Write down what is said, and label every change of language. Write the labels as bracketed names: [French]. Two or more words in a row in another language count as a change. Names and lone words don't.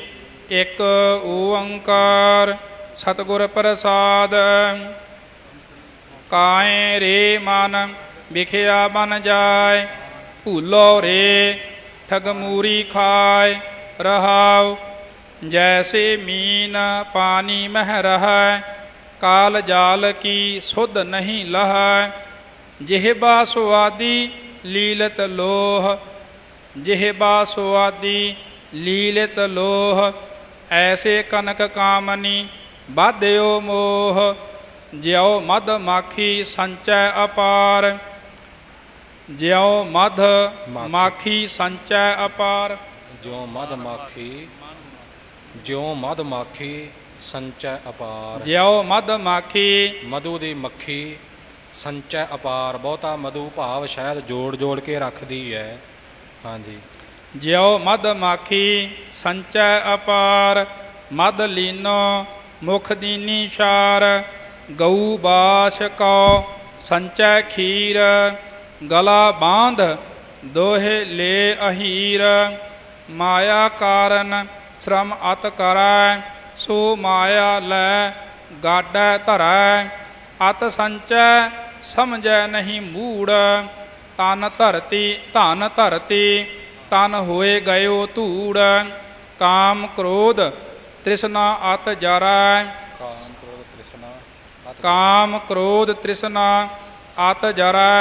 [Punjabi] ਇੱਕ ਓੰਕਾਰ ਸਤਿਗੁਰ ਪ੍ਰਸਾਦ। [Hindi] काए रे मन विखिआ बन जाए, भूलो रे ठग मूरी खाए। रहाउ जैसे मीन पानी मह रहै, काल जाल की सुध नहीं लहै। जिहबा सुआदी लीलत लोह, जिहबा सुआदी लीलत लोह। ऐसे कनक कामनी बाध्यो मोह, ज्यों मध माखी संचय अपार। ज्यों मध माखी संचय अपार। ज्यों मध माखी, ज्यों मध माखी संचय अपार। ज्यों मध माखी [Punjabi] मधु ਦੀ ਮੱਖੀ ਸੰਚੈ ਅਪਾਰ। ਬਹੁਤਾ ਮਧੂ ਭਾਵ ਸ਼ਾਇਦ ਜੋੜ ਜੋੜ ਕੇ ਰੱਖਦੀ ਹੈ। ਹਾਂਜੀ। [Hindi] ज्यों मध माखी संचय अपार। मध लीनो मुख दीनी शार, गऊ बाश कौ संचय खीर। गला बांध दोहे ले अहीर, माया कारण श्रम अत करै। सो माया लै गाडै धरै, अत संचय समझै नहीं मूड़। तन धरती तन होए गयो धूड़। काम क्रोध तृष्णा अत जरै, काम क्रोध तृष्णा अत जरै।